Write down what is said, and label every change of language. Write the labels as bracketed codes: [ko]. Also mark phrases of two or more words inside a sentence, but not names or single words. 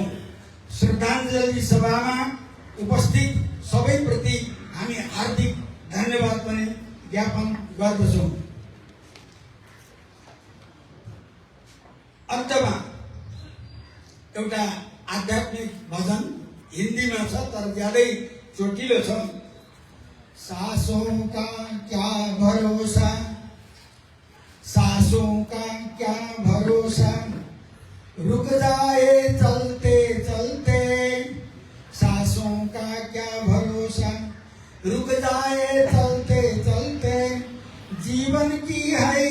[ne] श्रद्धाञ्जली सभामा उपस्थित सबैप्रति हामी हार्दिक धन्यवाद पनि ज्ञापन गर्दछौँ। अन्तमा एउटा आध्यात्मिक भजन हिन्दीमा छ, तर ज्यादै चोटिलो छ। [hi] सासों का क्या भरोसा, सांसों का क्या भरोसा, रुक जाए चलते चलते, सांसों का क्या भरोसा, रुक जाए चलते चलते, जीवन की है